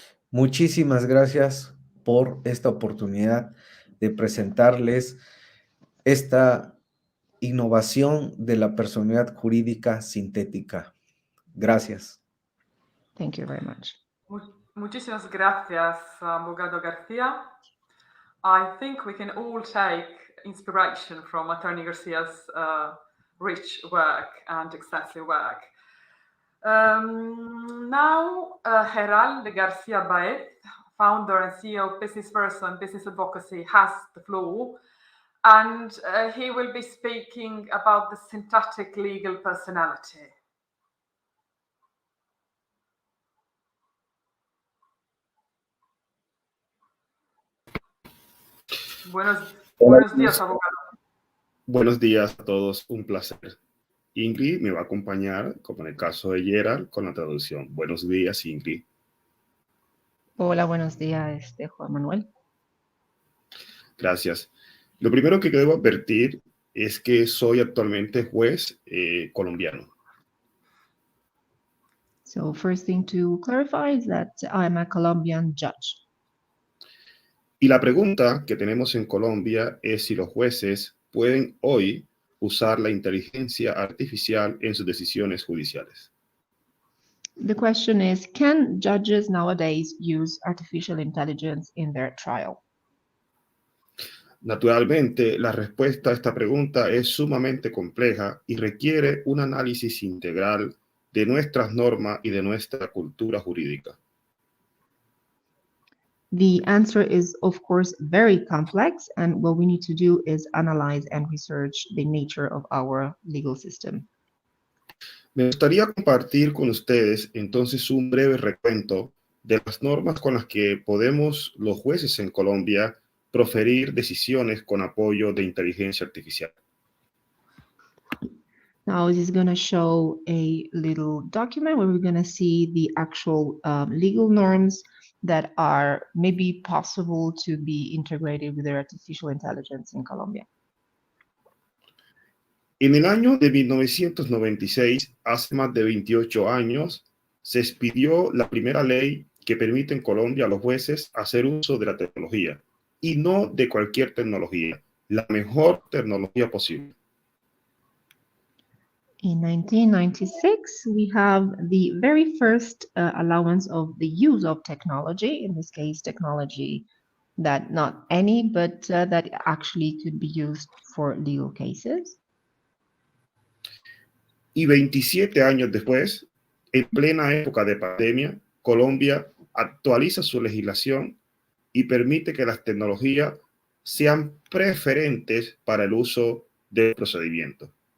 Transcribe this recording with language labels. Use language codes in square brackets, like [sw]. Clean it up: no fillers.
[es] Muchísimas gracias por esta oportunidad de presentarles esta innovación de la personalidad jurídica sintética. Gracias. [en] Thank you very much. [es] Muchísimas gracias, abogado García. [en] I think we can all take inspiration from Attorney Garcia's rich work and extensive work. Now, Gerald Garcia Baez, founder and CEO of Business Versa and Business Advocacy, has the floor, and he will be speaking about the synthetic legal personality. [es] Buenos días, abogado. Buenos días a todos, un placer. Ingrid me va a acompañar, como en el caso de Gerald, con la traducción. Buenos días, Ingrid. Hola, buenos días, Juan Manuel. Gracias. Lo primero que debo advertir es que soy actualmente juez colombiano. [en] So first thing to clarify is that I'm a Colombian judge. [es] Y la pregunta que tenemos en Colombia es si los jueces pueden hoy usar la inteligencia artificial en sus decisiones judiciales. [en] The question is, can judges nowadays use artificial intelligence in their trial? [es] Naturalmente, la respuesta a esta pregunta es sumamente compleja y requiere un análisis integral de nuestras normas y de nuestra cultura jurídica. [en] The answer is, of course, very complex, and what we need to do is analyze and research the nature of our legal system. [es] Me gustaría compartir con ustedes entonces un breve recuento de las normas con las que podemos los jueces en Colombia proferir decisiones con apoyo de inteligencia artificial. [en] Now this is going to show a little document where we're going to see the actual legal norms that are maybe possible to be integrated with the artificial intelligence in Colombia. [es] En el año de 1996, hace más de 28 años, se expidió la primera ley que permite en Colombia a los jueces hacer uso de la tecnología, y no de cualquier tecnología, la mejor tecnología posible. [en] In 1996, we have the very first allowance of the use of technology, in this case, technology that not any, but that actually could be used for legal cases. [es] Y 27 años después, en plena época de pandemia, Colombia actualiza su legislación y permite que las tecnologías sean preferentes para el uso del procedimiento.